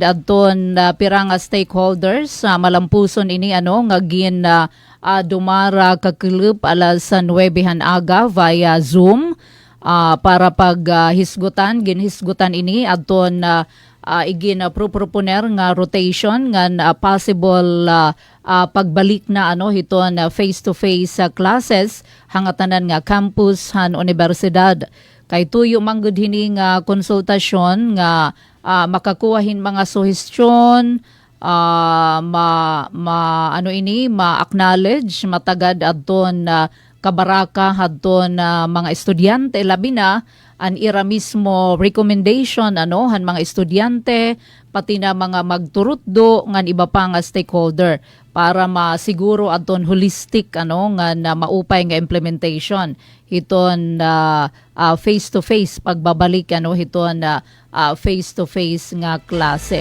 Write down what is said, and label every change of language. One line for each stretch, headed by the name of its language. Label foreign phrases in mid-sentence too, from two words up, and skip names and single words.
Waray: adton pirang stakeholders malampuson ini nga gin dumara kakulup alas 9 aga via Zoom para ginhisgutan ini adton igin proponer nga rotation ngan possible pagbalik na hiton
English: face-to-face classes
Waray: hangatanan nga campus han universidad. Kay tuyo manggod hini nga konsultasyon nga makakuhahin mga suhestyon, ma-acknowledge matagad adton kabaraka hadton mga estudyante labi na an ira mismo recommendation han mga estudyante pati na mga magturutdo ngan iba pa nga stakeholder para masiguro adton holistic nga maupay nga implementation hiton
English: face to face
Waray: pagbabalik hiton
English: face to face
Waray: nga klase.